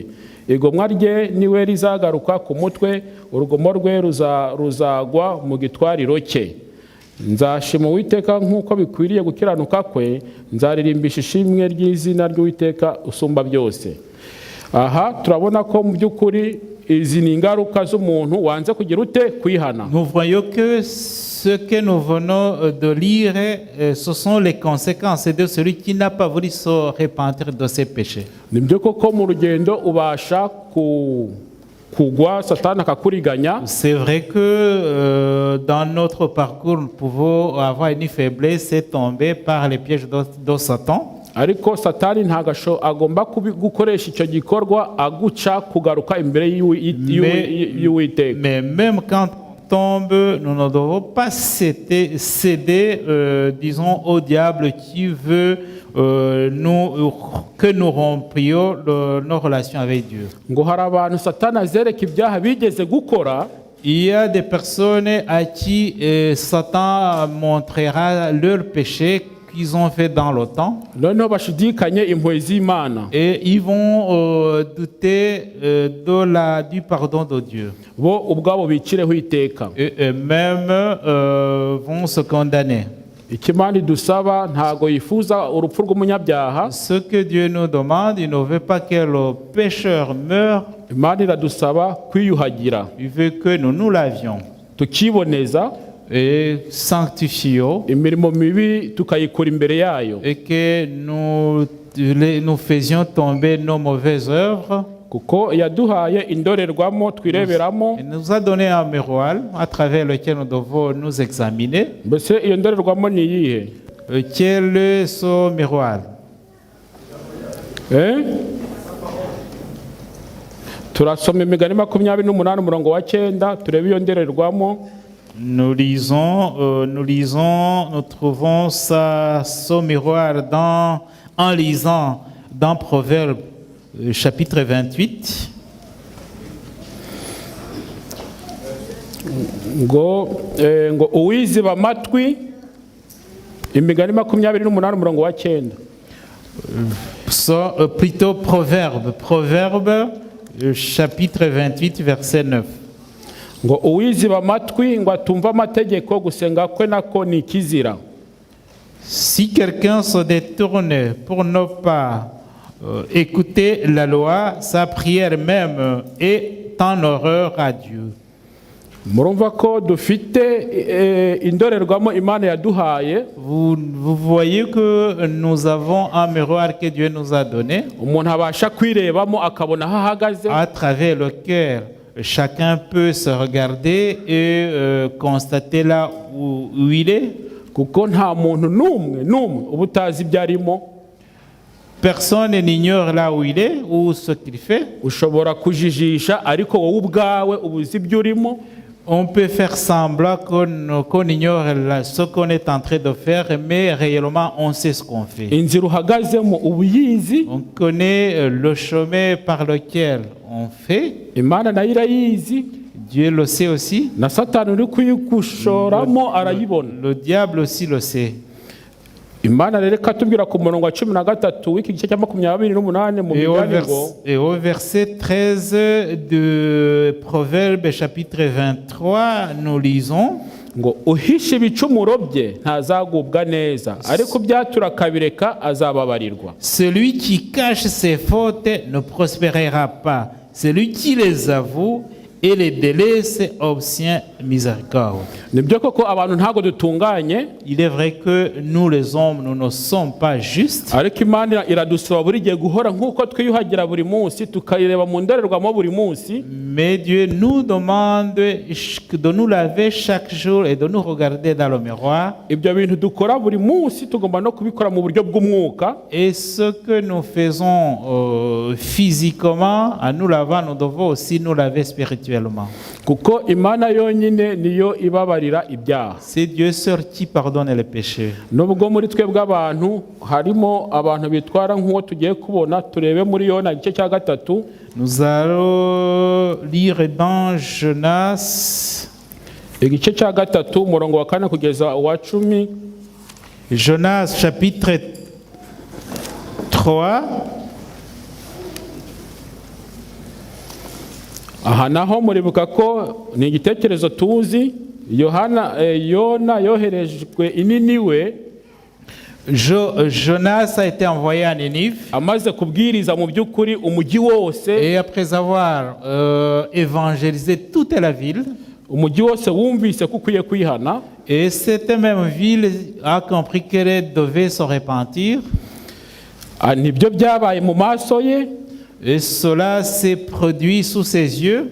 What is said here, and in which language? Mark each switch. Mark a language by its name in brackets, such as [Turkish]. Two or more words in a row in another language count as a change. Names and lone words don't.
[Kinyarwanda] Igomwa rye niwe rizagaruka ku mutwe, urugomo rwe ruzagwa mu gitwariro cye. Nzashima Uwiteka nk'uko bikwiriye gukiranuka kwe, nzaririmbisha ishimwe ry'izina ry'Uwiteka usumba byose. aha turabona ko mu by'ukuri izi ni ingaruka z'umuntu wanze kugira ute kwihana. [French] Nous voyons que ce que nous venons de lire, ce sont les conséquences de celui qui n'a pas voulu se repentir de ses péchés. [Kinyarwanda] Ni byo koko mu rugendo ubasha kugwa satani akakuriganya. [French] C'est vrai que dans notre parcours, nous pouvons avoir une faiblesse et tomber par les pièges de Satan. [Kinyarwanda] Ariko satani ntagasho agomba gukoresha icyo gikorwa aguca kugaruka imbere y'Uwiteka. [French] Mais même quand on tombe, nous ne devons pas céder, disons, au diable qui veut que nous rompions nos relations avec Dieu. [Kinyarwanda] Ngo hari abantu satani azereka ibyaha bigeze gukora. [French] Il y a des personnes à qui Satan montrera leurs péchés qu'ils ont fait dans le temps. [Kinyarwanda] Noneho bashidikanye impuhwe z'Imana. [French] Et ils vont douter du pardon de Dieu. [Kinyarwanda] Bo ubwabo bicireho iteka. [French] Et eux-mêmes vont se condamner. [Kinyarwanda] Ikimana idusaba ntago yifuza urupfu rw'umunyabyaha. [French] Ce que Dieu nous demande, il ne veut pas que le pécheur meure. [Kinyarwanda] Imana iradusaba kwiyuhagira. [French] Il veut que nous lavions. [Kinyarwanda] Tukiboneza [French] et sanctifions. [Kinyarwanda] Imirimo mibi tukayikora imbere yayo. [French] Et que nous faisions tomber nos mauvaises œuvres. [Kinyarwanda] Kuko yaduhaye indorerwamo twireberamo. [French] Il nous a donné un miroir à travers lequel nous devons nous examiner. [Kinyarwanda] Mbese iyo ndorerwamo ni iyihe? [French] Quel est ce miroir? [Kinyarwanda] Turasoma Imigani 28 umurongo wa 9 turebe iyo ndorerwamo. [French] Nous trouvons ce miroir en lisant dans Proverbes chapitre 28. [Kinyarwanda] Ngo uwiziba amatwi, Imigani 28 umurongo wa 9. [French] Plutôt Proverbe chapitre 28 verset 9. [Kinyarwanda] Ngo uwiziba amatwi ngo atumva amategeko gusenga kwe nako ni kizira. [French] Si quelqu'un se détourne pour ne pas écouter la loi, sa prière même est en horreur à Dieu. [Kinyarwanda] Murumva ko dufite indorerwamo Imana yaduhaye. [French] Vous voyez que nous avons un miroir que Dieu nous a donné. [Kinyarwanda] Umuntu abasha kwirebamo akabona aho ahagaze. [French] À travers lequel chacun peut se regarder et constater là où il est. [Kinyarwanda] Kuko nta muntu numwe ubutazi byarimo. [French] Personne n'ignore là où il est ou ce qu'il fait. [Kinyarwanda] Ushobora kujijisha ariko wowe ubwawe ubuzi byurimo. [French] On peut faire semblant qu'on ignore ce qu'on est en train de faire, mais réellement on sait ce qu'on fait. [Kinyarwanda] Inzira uhagazemo ubuyizi. [French] On connaît le chemin par lequel on fait. [Kinyarwanda] Imana nayo irayizi. [French] Dieu le sait aussi. [Kinyarwanda] Na Satani uri kuyigushoramo arayibona. [French] Le diable aussi le sait. [Kinyarwanda] Imana rero katubwira ku murongo wa 13 w'iki gice cya 28 mu Migani ngo. [French] Et au verset 13 de Proverbe chapitre 23 nous lisons [Kinyarwanda] ngo uhishe ibicumuro bye ntazagubwa neza ariko byatura akabireka azababarirwa. [French] Celui qui cache ses fautes ne prospérera pas. Celui qui les avoue et les délaisse obtient miséricorde. [Kinyarwanda] Nibyo koko abantu ntago dutunganye. [French] Il est vrai que nous les hommes nous ne sommes pas justes. [Kinyarwanda] Ariko Imana iradusaba buri gihe guhora nkuko twiyuhagira buri munsi tukayireba mu ndorerwamo buri munsi. [French] Mais Dieu nous demande de nous laver chaque jour et de nous regarder dans le miroir. [Kinyarwanda] Ibyo bintu dukora buri munsi tugomba no kubikora mu buryo bw'umwuka. [French] Et ce que nous faisons physiquement en nous lavant, nous devons aussi nous laver spirituellement. [Kinyarwanda] Kuko Imana yonyine niyo ibabarira ibyaha. [French] C'est Dieu seul qui pardonne les péchés. [Kinyarwanda] Nubwo muri twebwe abantu harimo abantu bitwara nk'uwo tugiye kubona turebe muri Yona igice cya 3. [French] Nous allons lire dans Jonas [Kinyarwanda] igice cya 3 umurongo wa 4 kugeza wa 10. [French] Jonas chapitre 3. [Kinyarwanda] Aha naho muribuka ko ni igitekerezo tuzi. Yona yoherejwe ininiwe [French] Jonas a été envoyé à Ninive [Kinyarwanda] amaze kubwiriza mu by'ukuri umujyi wose, [French] et après avoir évangélisé toute la ville, [Kinyarwanda] umujyi wose wumvise ko ukwiye kwihana, [French] et cette même ville a compris qu'elle devait se repentir, [Kinyarwanda] nibyo byabaye mu maso ye, [French] et cela s'est produit sous ses yeux.